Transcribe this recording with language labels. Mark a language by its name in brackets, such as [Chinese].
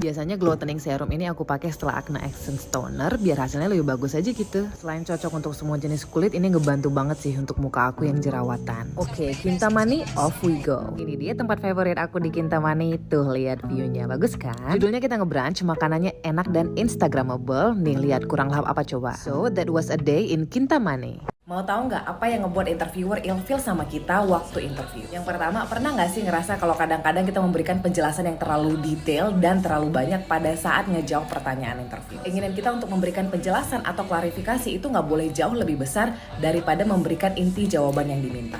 [Indonesian] Biasanya Glow Toning Serum ini aku pakai setelah Acne Essence Toner, biar hasilnya lebih bagus aja gitu. Selain cocok untuk semua jenis kulit, ini ngebantu banget sih untuk muka aku yang jerawatan. Oke, Kintamani, [English] off we go. [Indonesian] Ini dia tempat favorit aku di Kintamani. Tuh, lihat view-nya. Bagus kan? Judulnya kita nge-brunch, makanannya enak dan instagramable. Nih lihat kurang lahap apa coba. [English] So that was a day in Kintamani. [Indonesian] Mau tahu nggak apa yang ngebuat interviewer ilfeel sama kita waktu interview? Yang pertama, pernah nggak sih ngerasa kalau kadang-kadang kita memberikan penjelasan yang terlalu detail dan terlalu banyak pada saat ngejawab pertanyaan interview? Keinginan kita untuk memberikan penjelasan atau klarifikasi itu nggak boleh jauh lebih besar daripada memberikan inti jawaban yang diminta.